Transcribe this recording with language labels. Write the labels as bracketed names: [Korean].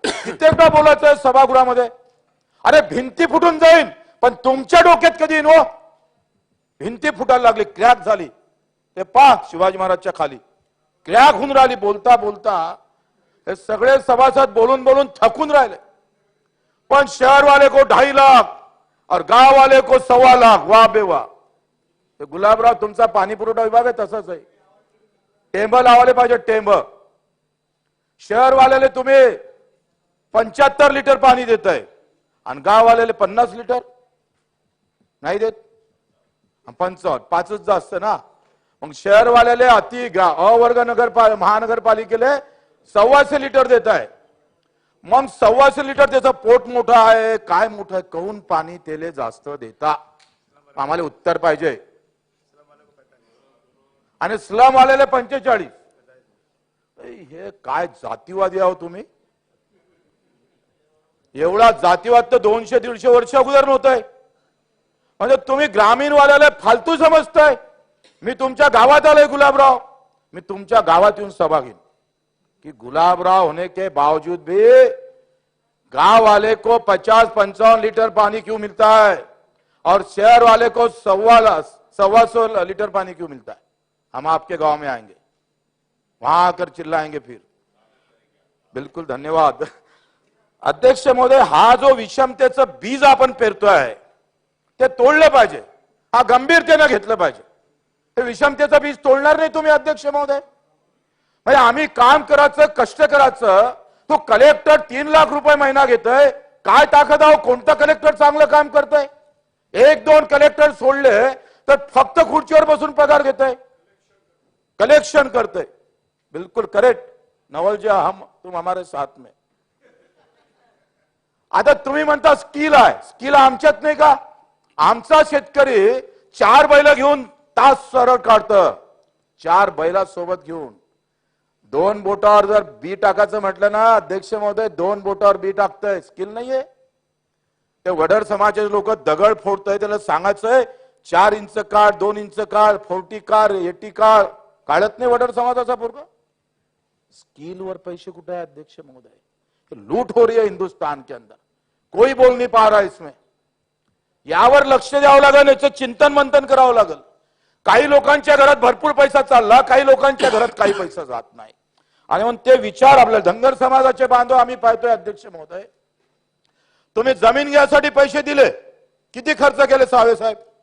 [Marathi] कित्येकदा बोलायचंय सभागृहामध्ये. अरे भिंती फुटून जाईल पण तुमच्या डोक्यात कधी येईन हो? भिंती फुटायला लागली, क्रॅक झाली. ते पाक शिवाजी महाराजच्या खाली क्रॅक होऊन राहिली. बोलता बोलता हे सगळे सभासद बोलून बोलून थकून राहिले. [Hindi] पण शहर वाले को 2.5 लाख और गांव वाले को 1.25 लाख. [Marathi] वाह बे वाह. ते गुलाबराव तुमचा पाणी पुरवठा विभाग आहे तसंच आहे. टेंब लावायला पाहिजे, टेंब. शहर वाल्याला तुम्ही 75 लिटर पाणी देताय आणि गाववाल्याला 50 लिटर नाही देत. 55, 5च जास्त ना. मग शहर वाल्याले अवर्ग महानगरपालिकेले 1.25 लिटर देत आहे. मग 1.25 लिटर त्याचं पोट मोठं आहे काय मोठं आहे? कहून पाणी तेले जास्त देता? आम्हाला उत्तर पाहिजे. आणि स्लम वाल्याले 45. हे काय जातीवादी आहो तुम्ही? एवढा जातीवाद तर 200-150 वर्ष अगोदर नव्हतंय. म्हणजे तुम्ही ग्रामीण वाल्याला फालतू समजताय. मी तुमच्या गावात आलोय गुलाबराव, मी तुमच्या गावात येऊन सभा घेईन कि [Hindi] गुलाबराव होने के बावजूद भी गांव वाले को 50-55 लीटर पानी क्यों मिलता है और शहर वाले को 1.25 लीटर पानी क्यों मिलता है? हम आपके गांव में आएंगे, वहां आकर चिल्लाएंगे फिर. बिल्कुल धन्यवाद अध्यक्ष महोदय. [Marathi] हा जो विषमतेचं बीज आपण पेरतोय ते तोडलं पाहिजे. हा गंभीरतेने घेतलं पाहिजे. हे विषमतेचं बीज तोडणार नाही तुम्ही अध्यक्ष महोदय. म्हणजे आम्ही काम करायचं, कष्ट करायचं. तो कलेक्टर 3 लाख रुपये महिना घेतोय. काय ताकद आहे? कोणता कलेक्टर चांगलं काम करतोय? 1-2 कलेक्टर सोडले तर फक्त खुर्चीवर बसून पगार घेतोय, कलेक्शन करतोय. [Hindi] बिल्कुल करेक्ट नवल जी, तुम हमारे साथ में. [Marathi] आता तुम्ही म्हणता स्किल आहे. स्किल आमच्यात नाही का? आमचा शेतकरी 4 बैल घेऊन तास सरळ काढतं. 4 बैला सोबत घेऊन 2 बोटावर जर बी टाकायचं म्हटलं ना अध्यक्ष महोदय, 2 बोटावर बी टाकतंय. स्किल नाहीये. ते वडर समाजाचे लोक दगड फोडतंय. त्याला सांगायचंय 4 इंच काढ, 2 इंच काढ, 40 काढ, 80 काढ. काढत नाही वडर समाजाचा पोरगा. स्किल वर पैसे कुठे है अध्यक्ष महोदय? [Hindi] लूट हो रही है हिंदुस्तान के अंदर. कोई बोल नहीं पा रहा इसमें. [Marathi] यावर लक्ष द्यावं लागेल, याचं चिंतन मंथन करावं लागेल. काही लोकांच्या घरात भरपूर पैसा चालला, काही लोकांच्या घरात काही पैसा जात नाही. आणि म्हणून ते विचार आपल्या धनगर समाजाचे बांधव आम्ही पाहतोय अध्यक्ष महोदय. तुम्ही जमीन घ्यायसाठी पैसे दिले, किती खर्च केले सावे साहेब?